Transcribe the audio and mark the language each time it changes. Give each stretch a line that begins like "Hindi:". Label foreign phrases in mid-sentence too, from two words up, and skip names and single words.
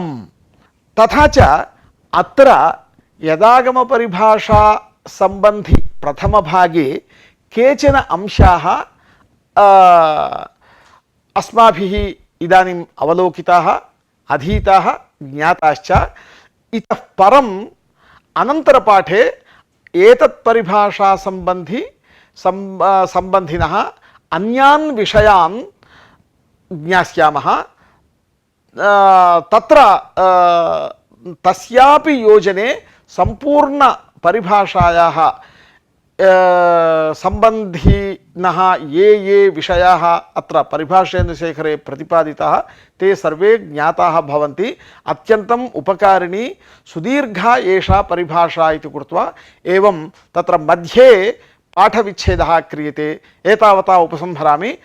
Sanskrit: తథా చ అత్ర యదాగమ పరిభాషా సంబంధి ప్రథమ భాగే కేచన అంశాः అస్మాభిः ఇదాनीम् అవలోకితాः అధీతాः జ్ఞాతాశ్చ ఇతః పరం అనంతరపాఠే ఏతత్ పరిభాషా సంబంధినः అన్యాన్ విషయాన్ జ్ఞాస్యామः. తత్ర తస్యాపి యోజనే సంపూర్ణ పరిభాషాయాः సంబంధినः ये ये विषयाः अत्र परिभाषेन्दुशेखरे प्रतिपादिताः ते सर्वे ज्ञाताः भवन्ति. अत्यन्तम् उपकारिणी सुदीर्घा एषा परिभाषा इति कृत्वा एवं तत्र मध्ये पाठविच्छेदः क्रियते. एतावता उपसंहरामि.